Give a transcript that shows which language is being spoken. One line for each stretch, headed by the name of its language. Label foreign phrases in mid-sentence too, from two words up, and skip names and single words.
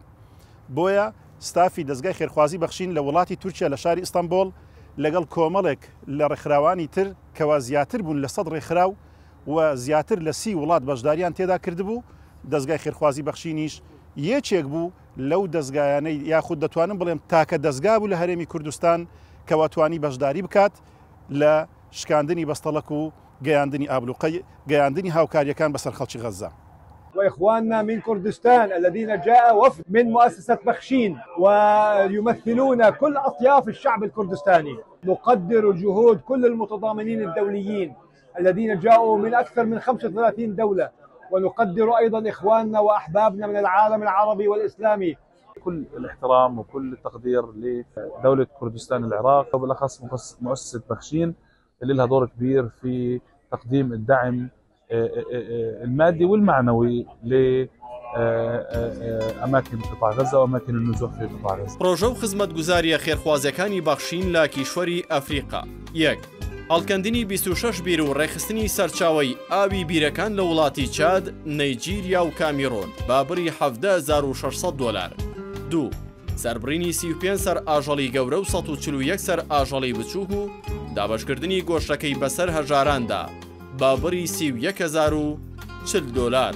Central Kurdish: بۆیە ستافی دەستگای خێرخوازی بەخشین لە وڵاتی تورکیا لە شاری ئیستانبول لەگەڵ کۆمەڵێک لە ڕێکخراوانی تر کەوا زیاتر بوون لە 100 ڕێکخراو و زیاتر لە 30 وڵات بەشداریان تێدا کردبوو. دەستگای خێرخوازی بەخشینیش یەکێک بوو لەو دەستگایانەی یاخود دەتوانم بڵێم تاکە دەستگا بوو لە هەرێمی کوردستان کەوا توانی بەشداری بکات لە شکاندنی بەستەڵەک و گەیاندنی ئابلوقەی گەیاندنی هاوکاریەکان بەسەر خەڵکی غەزە.
Arabic: وإخواننا من كردستان الذين جاء وفد من مؤسسة بخشين ويمثلون كل أطياف الشعب الكردستاني. نقدر جهود كل المتضامنين الدوليين الذين جاءوا من أكثر من 35 دولة، ونقدر أيضا إخواننا وأحبابنا من العالم العربي والإسلامي. كل الاحترام وكل التقدير لدولة كردستان العراق وبالأخص مؤسسة بخشين اللي لها دور كبير في تقديم الدعم المادي والمعنوي لأماكن قطاع غزة وأماكن النزوح في قطاع غزة.
Central Kurdish: پروژە و خزمەتگوزاریە خێرخوازەکانی بەخشین لە کیشوەری ئەفریقا. 1. هەڵکەندنی 26 بیر و ڕێخستنی سەرچاوی ئاوی بیرەکان لە وڵاتی چاد، نەیجیریا و کامیرۆن بابری 17,600 دلار. 2. سەربڕینی 35 سەر ئاژەڵی گەورە و 141 سەر ئاژەڵی بچووک و دابەشکردنی گۆشتەکەی بەسەر هەژاراندا بابری 31,040 دلار.